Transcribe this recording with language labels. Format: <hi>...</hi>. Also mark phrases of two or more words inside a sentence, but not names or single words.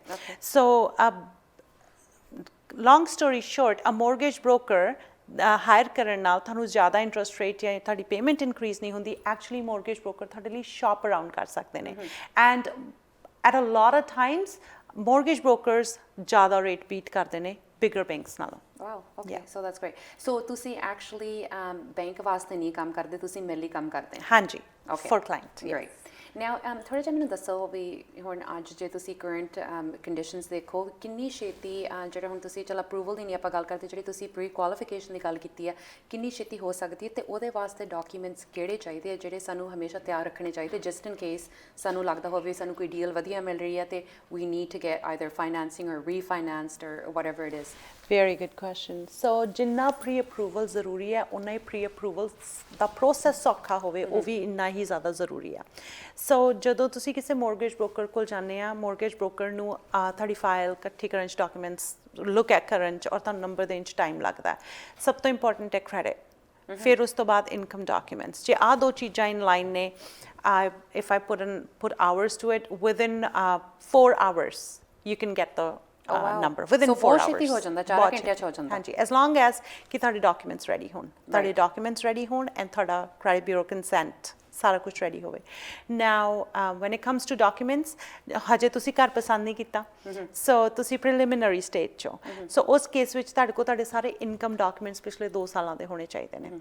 <en>so long story short, a mortgage broker hire</en> <pa>ਕਰਨ ਨਾਲ ਤੁਹਾਨੂੰ ਜ਼ਿਆਦਾ</pa> <en>interest rate</en> <pa>ਜਾਂ ਤੁਹਾਡੀ</pa> <en>payment increase</en> <pa>ਨਹੀਂ ਹੁੰਦੀ।</pa> <en>actually mortgage broker</en> <pa>ਤੁਹਾਡੇ ਲਈ</pa> <en>shop around</en> <pa>ਕਰ ਸਕਦੇ ਨੇ</pa> <en>and at a lot of times mortgage brokers ਜ਼ਿਆਦਾ rate beat</en> <pa>ਕਰਦੇ ਨੇ</pa> <en>bigger banks ਨਾਲੋਂ। Wow, okay, so that's great.</en> <pa>So ਤੁਸੀਂ actually ਬੈਂਕ ਵਾਸਤੇ ਨਹੀਂ ਕੰਮ ਕਰਦੇ, ਤੁਸੀਂ ਮੇਰੇ ਲਈ ਕੰਮ ਕਰਦੇ ਹੋ? ਹਾਂਜੀ,</pa> <en>Okay, for client. great.</en> <pa>Now ਥੋੜ੍ਹਾ ਜਿਹਾ ਮੈਨੂੰ ਦੱਸੋ ਵੀ ਹੁਣ ਅੱਜ ਜੇ ਤੁਸੀਂ</pa> <en>current conditions</en> <pa>ਦੇਖੋ, ਕਿੰਨੀ ਛੇਤੀ ਜਿਹੜਾ ਹੁਣ ਤੁਸੀਂ ਚਲ ਅਪਰੂਵਲ ਦੀ ਨਹੀਂ ਆਪਾਂ ਗੱਲ ਕਰਦੇ, ਜਿਹੜੀ ਤੁਸੀਂ</pa> <en>pre qualification</en> <pa>ਦੀ ਗੱਲ ਕੀਤੀ ਹੈ, ਕਿੰਨੀ ਛੇਤੀ ਹੋ ਸਕਦੀ ਹੈ? ਅਤੇ ਉਹਦੇ ਵਾਸਤੇ ਡਾਕੂਮੈਂਟਸ ਕਿਹੜੇ ਚਾਹੀਦੇ ਆ ਜਿਹੜੇ ਸਾਨੂੰ ਹਮੇਸ਼ਾ ਤਿਆਰ ਰੱਖਣੇ ਚਾਹੀਦੇ,</pa> <en>just in case</en> <pa>ਸਾਨੂੰ ਲੱਗਦਾ ਹੋਵੇ ਸਾਨੂੰ ਕੋਈ ਡੀਲ ਵਧੀਆ ਮਿਲ ਰਹੀ ਹੈ ਅਤੇ</pa> <en>we need to get either financing or refinanced or whatever it is? Very good question.</en> <pa>So ਜਿੰਨਾ</pa> <en>pre approval</en> <pa>ਜ਼ਰੂਰੀ ਹੈ, ਉਨਾ ਹੀ</pa> <en>pre approval</en> <pa>ਦਾ ਪ੍ਰੋਸੈਸ ਸੌਖਾ ਹੋਵੇ, ਉਹ ਵੀ ਇੰਨਾ ਹੀ ਜ਼ਿਆਦਾ ਜ਼ਰੂਰੀ ਆ। ਸੋ ਜਦੋਂ ਤੁਸੀਂ ਕਿਸੇ</pa> <en>mortgage broker</en> <pa>ਕੋਲ ਜਾਂਦੇ ਆ,</pa> <en>mortgage broker</en> <pa>ਨੂੰ ਤੁਹਾਡੀ ਫਾਈਲ ਇਕੱਠੀ ਕਰਨ 'ਚ,</pa> <en>documents look at</en> <pa>ਕਰਨ 'ਚ ਔਰ ਤੁਹਾਨੂੰ ਨੰਬਰ ਦੇਣ 'ਚ ਟਾਈਮ ਲੱਗਦਾ। ਸਭ ਤੋਂ ਇੰਪੋਰਟੈਂਟ ਹੈ ਕ੍ਰੈਡਿਟ, ਫਿਰ ਉਸ ਤੋਂ ਬਾਅਦ</pa> <en>income documents.</en> <pa>ਜੇ ਆਹ ਦੋ ਚੀਜ਼ਾਂ</pa> <en>in line</en> <pa>ਨੇ,</pa> <en>if I put hours to it, within 4 hours you can get the number within 4 hours.</en> <pa>ਛੇਤੀ ਹੋ ਜਾਂਦਾ, 4 ਘੰਟਿਆਂ 'ਚ ਹੋ ਜਾਂਦਾ। ਹਾਂਜੀ,</pa> <en>as long as</en> <pa>ਕਿ ਤੁਹਾਡੇ</pa> <en>documents ready</en> <pa>ਹੋਣ, ਤੁਹਾਡੇ</pa> <en>documents ready</en> <pa>ਹੋਣ ਐਂਡ ਤੁਹਾਡਾ</pa> <en>credit bureau consent</en> <pa>ਸਾਰਾ ਕੁਝ ਰੈਡੀ ਹੋਵੇ।</pa> <en>now when it comes to documents,</en> <pa>ਹਜੇ ਤੁਸੀਂ ਘਰ ਪਸੰਦ ਨਹੀਂ ਕੀਤਾ, ਸੋ ਤੁਸੀਂ</pa> <en>preliminary stage</en> <pa>'ਚੋਂ, ਸੋ ਉਸ ਕੇਸ ਵਿੱਚ ਤੁਹਾਡੇ ਕੋਲ ਤੁਹਾਡੇ ਸਾਰੇ</pa> <en>income documents</en> <pa>ਪਿਛਲੇ 2 ਸਾਲਾਂ ਦੇ ਹੋਣੇ ਚਾਹੀਦੇ ਨੇ।</pa>